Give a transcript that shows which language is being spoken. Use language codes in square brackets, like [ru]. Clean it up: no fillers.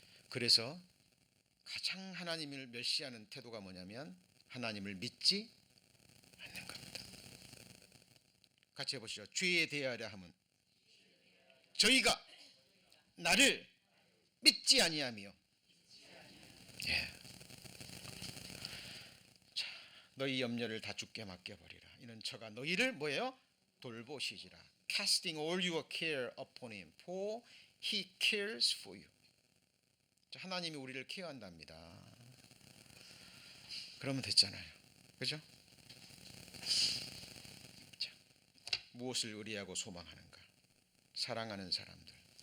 [ko] 그래서 가장 하나님을 멸시하는 태도가 뭐냐면 하나님을 믿지 않는 겁니다. 같이 해보시죠. 죄에 대하려 함은 저희가 나를 믿지 아니하며. 예. 자, 너희 염려를 다 주께 맡겨버리라. 이는 저가 너희를 뭐예요? 돌보시지라. [en] Casting all your care upon him, for he cares for you. [ko] 자, 하나님이 우리를 케어한답니다. 그러면 됐잖아요. 그죠? 자, 무엇을 의뢰하고 소망하는가? 사랑하는 사람들.